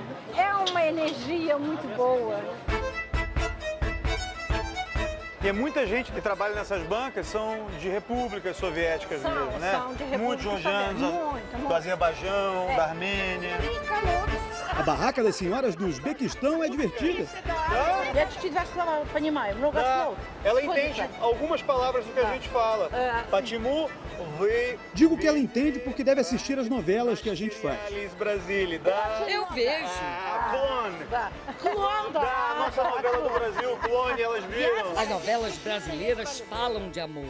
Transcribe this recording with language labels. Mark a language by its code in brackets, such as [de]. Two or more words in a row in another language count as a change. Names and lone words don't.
[pt] É uma energia muito boa. E muita gente que trabalha nessas bancas são de repúblicas soviéticas mesmo, né? São de repúblicas Muitos georgianos, soviéticas. Muito. do Azerbaijão, da Armênia. Fica louco. A barraca das senhoras do Uzbequistão é divertida. [ru] Я чуть-чуть ваше слова понимаю, много слов. [pt] Ela entende algumas palavras do que a gente fala. [ru] Patimu, вы... [pt] Digo que ela entende porque deve assistir as novelas que a gente faz. Eu vejo. Clone Da nossa novela do Brasil, Clone, elas viram. As novelas brasileiras falam de amor.